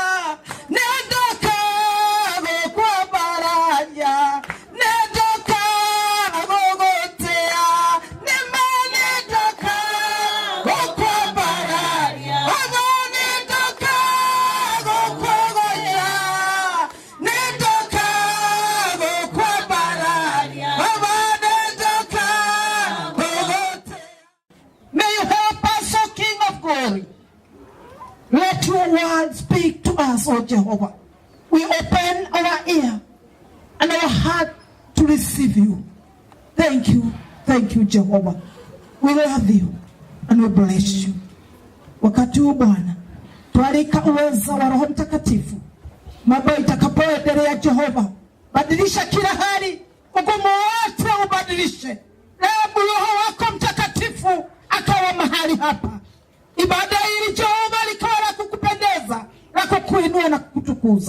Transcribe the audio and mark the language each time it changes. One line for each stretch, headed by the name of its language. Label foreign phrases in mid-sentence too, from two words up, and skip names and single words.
Gusii: netoka gokwa bararia, netoka gogotea, nema netoka gokwa bararia, ogo netoka gokwa goya, netoka gokwa bararia, ogo netoka gogotea.
English: May you help us, O King of Glory. Let your word speak to us, O Jehovah. We open our ear and our heart to receive you. Thank you, Jehovah. We love you and we bless you.
Swahili: Wakati huu Bwana, tualika uweza wa Roho Mtakatifu. Mambo itakapoendelea Jehova, badilisha kila hali, ugumu wote ubadilishe. Hebu Roho wako Mtakatifu akawa mahali hapa. Ibada hili Jehova likawa la kukupendeza, la kukuinua na kukutukuza.